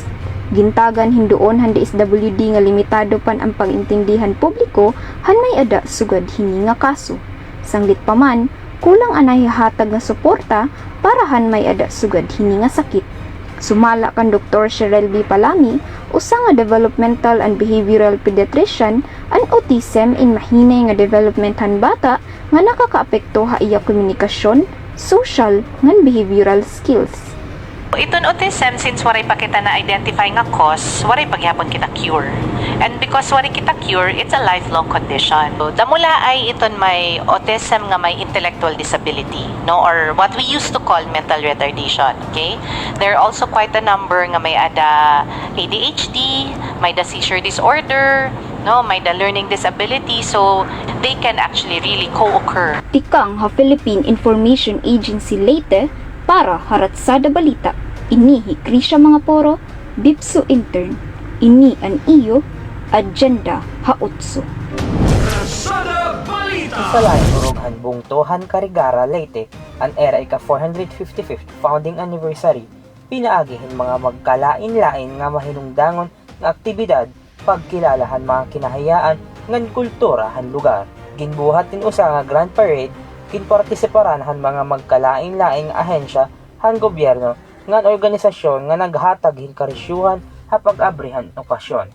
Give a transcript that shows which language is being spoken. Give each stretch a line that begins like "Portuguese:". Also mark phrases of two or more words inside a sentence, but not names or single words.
Waray: Gintagan hindoon han DSWD nga limitado pan ang pagintindihan publiko han may ada sugad hini nga kaso. Sanglit pa man, kulang anay hatag nga suporta para han may ada sugad hini nga sakit. Sumala kan Dr. Cheryl B. Palami, usa nga
English: developmental and behavioral pediatrician,
Waray: ang autism in mahinay nga development han bata nga nakakaapekto ha iya komunikasyon, social, ngan
English: behavioral skills.
Waray: Iton autism, since waray pa kita na-identify nga cause, waray pagyapon kita cure.
English: And because
Waray: waray kita cure,
English: it's a lifelong condition. So,
Waray: damula ay iton may autism nga may
English: intellectual disability,
Waray: no?
English: Or what we used to call mental retardation, okay? There are also quite a number
Waray: nga may ada ADHD, may da
English: seizure disorder, no?
Waray: May da
English: learning disability, so they can actually really co-occur.
Waray: Tikang ha Philippine Information Agency Leyte, para haratsada balita, inihi Krisha mga poro, Bipso intern, ini ang iyo, Agenda Ha-8. Isalain urughan bungtohan Karigara Leyte, ang era ika 455th founding anniversary, pinaagihin mga magkalain-lain nga mahinungdangon nga aktibidad, pagkilalahan mga kinahayaan ngan kultura han lugar. Ginbuhat din usa nga grand parade, kinpartisiparan han mga magkalain-laing ahensya han gobyerno ngan organisasyon nga naghatag hin karisyuhan ha pag-abrihan okasyon.